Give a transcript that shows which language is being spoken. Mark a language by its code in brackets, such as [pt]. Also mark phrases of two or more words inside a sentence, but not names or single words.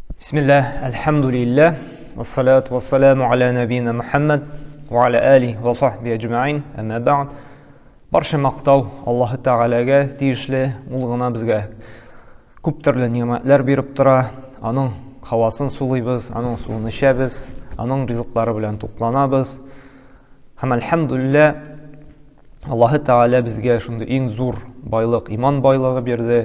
[ar] بسم الله الحمد لله والصلاة والسلام على نبينا محمد وعلى آله وصحبه أجمعين أما بعد [tt] барша мақтау Аллаһы Тағалаға тиешле, ул гына безгә күп төрле ниъмәтләр биреп тора. Аның һавасын сулыйбыз, аның суын эчәбез, аның ризыклары белән тукланабыз. Һәм әлхәмдүлилләһ, Аллаһы Тәгалә безгә шундый иң зур байлык, иман байлыгы бирде.